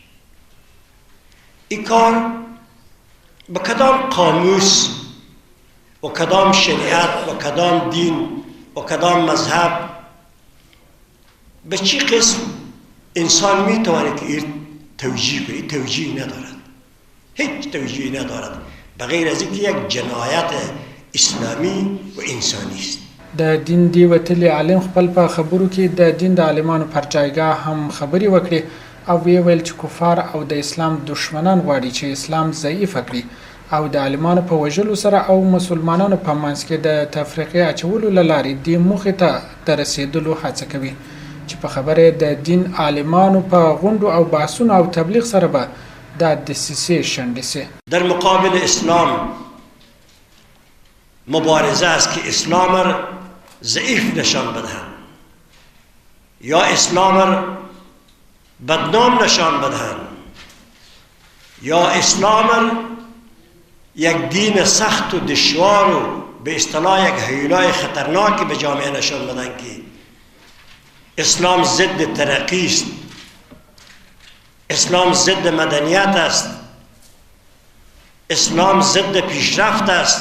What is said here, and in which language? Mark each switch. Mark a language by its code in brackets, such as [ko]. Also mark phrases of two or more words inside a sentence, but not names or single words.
[fa] این کار به کدام قاموس و کدام شریعت و کدام دین و کدام مذهب به چی قسم انسان میتواند که این توجیه کنه؟ این توجیه ندارد، هیچ توجیه ندارد بغیر از اینکه یک جنایت اسلامی و انسانی است. [ps] د دین دی وتلی عالم خپل په خبرو کې د دین د عالمانو پر جایګاه هم خبرې وکړي او ویل چې کفار او د اسلام دشمنان غواړي چې اسلام ضعیف کړي او د عالمانو په وژلو سره او مسلمانانو په منځ کې د تفریقې اچولو له لارې دې موخې ته د رسېدلو هڅه کوي چې په خبره د دین عالمانو په غونډو او بحثونو او تبلیغ سره به دا دسیسه شنډې سي. [fa] در مقابل اسلام مبارزه است که اسلام را ضعیف نشان بدهند یا اسلام را بدنام نشان بدهند یا اسلام را یک دین سخت و دشوار و به اصطلاح یک هیولای خطرناکی به جامعه نشان بدن که اسلام ضد ترقی است، اسلام ضد مدنیت است، اسلام ضد پیشرفت است.